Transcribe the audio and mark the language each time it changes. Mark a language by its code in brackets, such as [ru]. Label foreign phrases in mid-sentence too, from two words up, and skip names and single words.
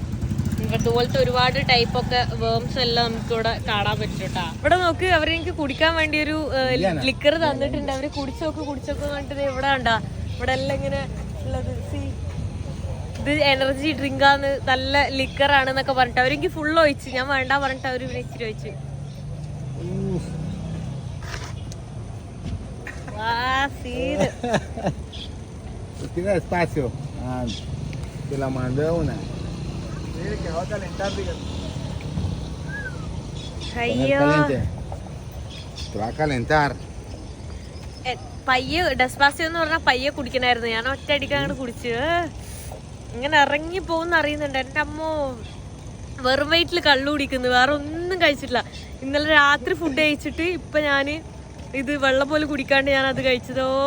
[ml] ഇതുപോലത്തെ ഒരുപാട് ടൈപ്പൊക്കെ വേംസ് എല്ലാം നമുക്ക് ഇവിടെ കാണാൻ പറ്റും കേട്ടോ. ഇവിടെ നോക്ക്, അവരെനിക്ക് കുടിക്കാൻ വേണ്ടി ഒരു ലിക്കർ തന്നിട്ടുണ്ട്. അവര് കുടിച്ചോക്ക് പറഞ്ഞിട്ട് ഇവിടെ കണ്ടാ ഇവിടെ എല്ലാം ഇങ്ങനെ ഉള്ളത്. ഇത് [en] energy drink, [ml] നല്ല ലിക്കറാണെന്നൊക്കെ പറഞ്ഞിട്ട് അവരെനിക്ക് ഫുൾ ഒഴിച്ച്. ഞാൻ വേണ്ട പറഞ്ഞിട്ട് അവര് പിന്നെ ഇച്ചിരി ഒഴിച്ച്. [es] Tiene espacio. Te la mandé una. Mire que va a calentar, dígame. [ml] അയ്യോ, [es] Te va a calentar. [ml] പയ്യെ ഡെസ്പാസിയോ എന്ന് പറഞ്ഞാൽ പയ്യെ കുടിക്കണായിരുന്നു. ഞാൻ ഒറ്റ അടിക്കാൻ അങ്ങോട്ട് കുടിച്ച് ഇങ്ങനെ ഇറങ്ങി പോകുന്ന അറിയുന്നുണ്ട്. എൻ്റെ അമ്മോ വെറും വയറ്റിൽ കള്ളു കുടിക്കുന്നു, വേറെ ഒന്നും കഴിച്ചിട്ടില്ല. ഇന്നലെ രാത്രി ഫുഡ് കഴിച്ചിട്ട് ഇപ്പൊ ഞാന് ഇത് വെള്ളം പോലെ കുടിക്കാണ്ട് ഞാൻ അത് കഴിച്ചതോ.